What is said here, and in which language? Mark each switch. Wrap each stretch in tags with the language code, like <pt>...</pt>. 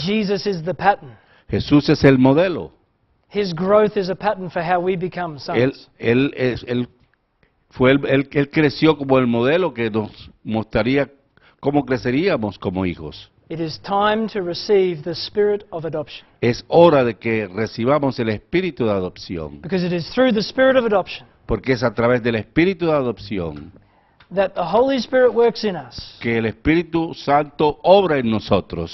<en>Jesus is the pattern.</en> <es>Jesús es el modelo.</es> <en>His growth is a pattern for how we become sons.</en> <es>Él creció como el modelo que nos mostraría cómo creceríamos como hijos.</es> <en>It is time to receive the spirit of adoption.</en> <es>Es hora de que recibamos el espíritu de adopción,</es> <en>Because it is through the spirit of adoption</en> <es>porque es a través del espíritu de adopción</es> <en>that the Holy Spirit works in us</en> <es>que el Espíritu Santo obra en nosotros</es>